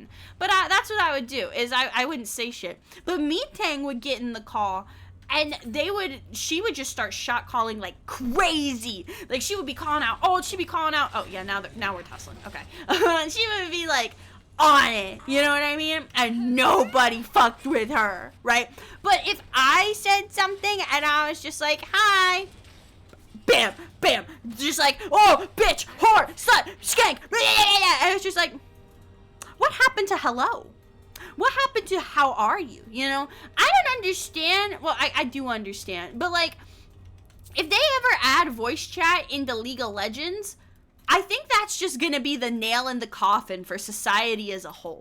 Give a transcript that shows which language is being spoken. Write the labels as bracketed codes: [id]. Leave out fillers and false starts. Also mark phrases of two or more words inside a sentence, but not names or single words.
[en] But, that's what I would do, is I wouldn't say shit. But Metang would get in the call, and she would just start shot calling like crazy. Like, she would be calling out, oh, yeah, now we're tussling, okay. And she would be like, on it, you know what I mean? And nobody fucked with her, right? But if I said something and I was just like, hi, bam, bam, just like, oh, bitch, whore, slut, skank, and it's just like, what happened to hello? What happened to how are you? You know, I don't understand. Well, I do understand, but like, if they ever add voice chat into League of Legends, I think that's just gonna be the nail in the coffin for society as a whole.